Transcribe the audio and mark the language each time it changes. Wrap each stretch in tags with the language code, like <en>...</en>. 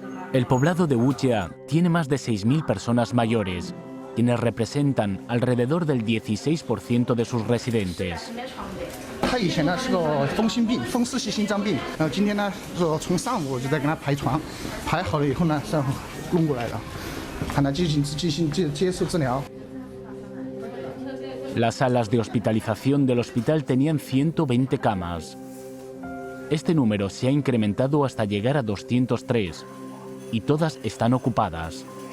<es>El poblado de Wujia tiene más de 6.000 personas mayores, quienes representan alrededor del 16% de sus residentes.</es> <zh>他以前呢是个风湿性心脏病，然后今天呢说从上午就在给他排床，排好了以后呢，然后弄过来了，看他进行接受治疗。</zh> <es>Las salas de hospitalización del hospital tenían 120 camas. Este número se ha incrementado hasta llegar a 203 y todas están ocupadas.</es>